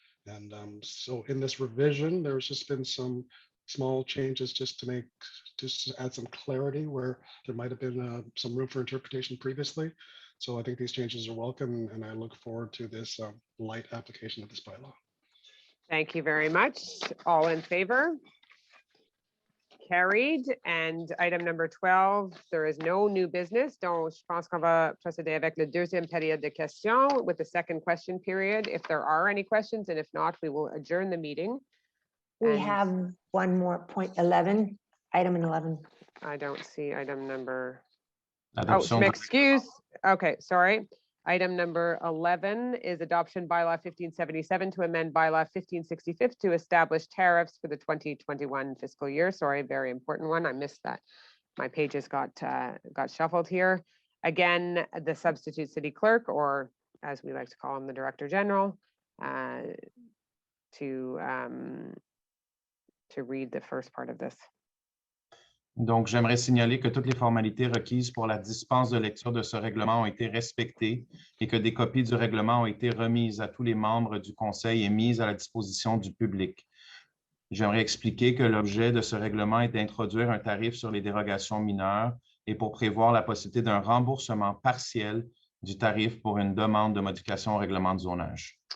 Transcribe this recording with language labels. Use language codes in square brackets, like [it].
[en] And so in this revision, there's just been some small changes just to add some clarity where there might have been some room for interpretation previously. So I think these changes are welcome, and I look forward to this light application of this bylaw. Thank you very much. All in favor? Carried. And item number 12, there is no new business. [fr] Donc, je pense qu'on va procéder avec la deuxième période de questions [en] with the second question period, if there are any questions, and if not, we will adjourn the meeting. We And have one more point 11, item 11. I don't see item number. Adoption Oh, de- excuse. Okay, sorry. Item number 11 is adoption bylaw 1577 to amend bylaw 1565 to establish tariffs for the 2021 fiscal year. Sorry, very important one. I missed that. My pages got shuffled here. Again, the substitute city clerk, or as we like to call him, the director general, to read the first part of this. [fr] Donc, j'aimerais signaler que toutes les formalités requises pour la dispense de lecture de ce règlement ont été respectées et que des copies du règlement ont été remises à tous les membres du Conseil et mises à la disposition du public. J'aimerais expliquer que l'objet de ce règlement est d'introduire un tarif sur les dérogations mineures et pour prévoir la possibilité d'un remboursement partiel du tarif pour une demande de modification au règlement de zonage.